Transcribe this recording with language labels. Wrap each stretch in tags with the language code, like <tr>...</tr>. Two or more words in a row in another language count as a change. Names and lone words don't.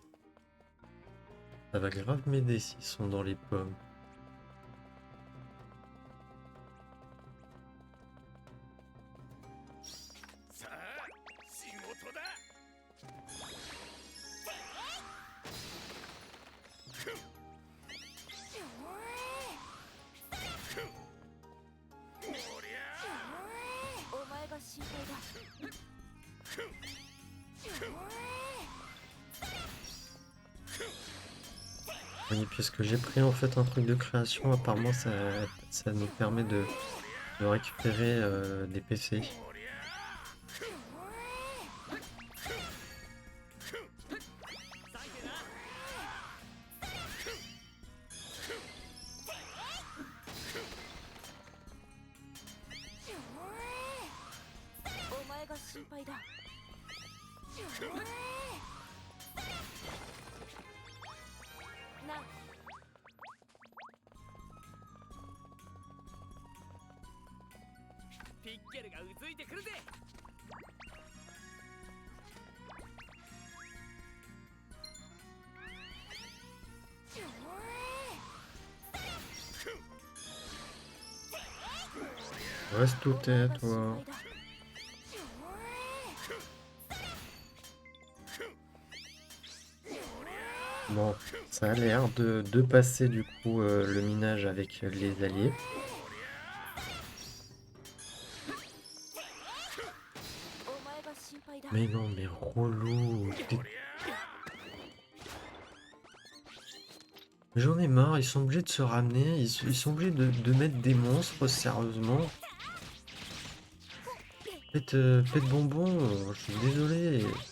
<fr>Ça va grave m'aider s'ils sont dans les pommes.</fr> <ja>さあ仕事だ. おりゃお前が心配だ</ja> <fr>Oui, puisque j'ai pris en fait un truc de création, apparemment ça nous permet de récupérer des PC.</fr> <ja>おりゃサンキューなお前が心配だなピッケルがうずいてくるぜ</ja> <fr>Reste où t'es,</fr> <ja>お前が</ja> <fr>toi.</fr> <ja>心配だ</ja> <fr>Bon, ça a l'air de passer du coup le minage avec les alliés.</fr> <ja>お前が心配だ</ja> <fr>Mais non, mais relou. J'en ai marre, ils sont obligés de se ramener, ils sont obligés de mettre des monstres, sérieusement. Faites bonbon, je suis désolé.</fr>